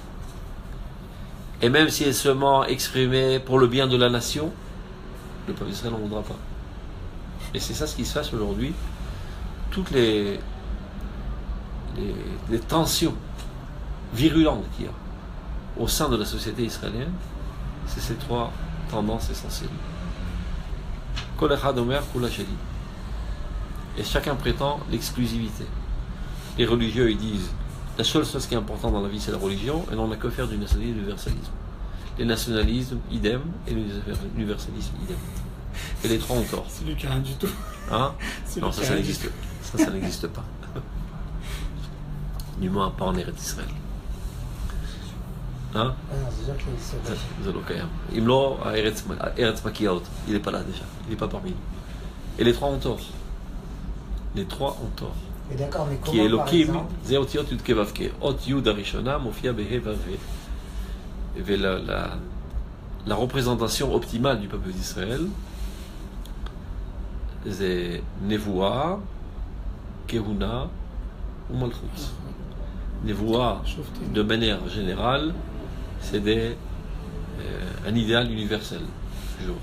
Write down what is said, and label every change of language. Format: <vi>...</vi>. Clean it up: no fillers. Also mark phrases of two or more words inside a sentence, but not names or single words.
<fr>Et même si elle est seulement exprimée pour le bien de la nation, le peuple d'Israël n'en voudra pas. Et c'est ça ce qui se passe aujourd'hui. Toutes les tensions virulentes qu'il y a au sein de la société israélienne, c'est ces trois tendances essentielles.</fr> <he>כל אחד אומר כולה שלי.</he> <fr>Et chacun prétend l'exclusivité. Les religieux, ils disent la seule chose qui est importante dans la vie, c'est la religion, et on n'a que faire du nationalisme et du universalisme. Les nationalismes, idem, et l'universalisme, idem. Et les trois ont tort. C'est lui qui a rien du tout. Hein? Non, ça n'existe pas. Ça n'existe pas. Du moins, pas en Eretz Israël. Hein? Ah non, c'est sûr qu'il se passe.</fr> <he>זה לא קיים. אם לא, הארץ מקיאה אותו.</he> <fr>Il n'est pas là déjà. Il n'est pas parmi nous. Et les trois ont tort. Les trois ont tort. Mais d'accord, mais</fr> <he>כי</he> <fr>comment par</fr> <he>אלוקים</he> <fr>exemple</fr> <he>זה אותיות י' כ' ו' כ'. אות י' הראשונה מופיע בה' ו'.</he> <fr>La représentation optimale du peuple d'Israël, c'est Nevoa, Kehuna ou Malchut. Nevoa, de manière générale, c'est un idéal universel, toujours.</fr>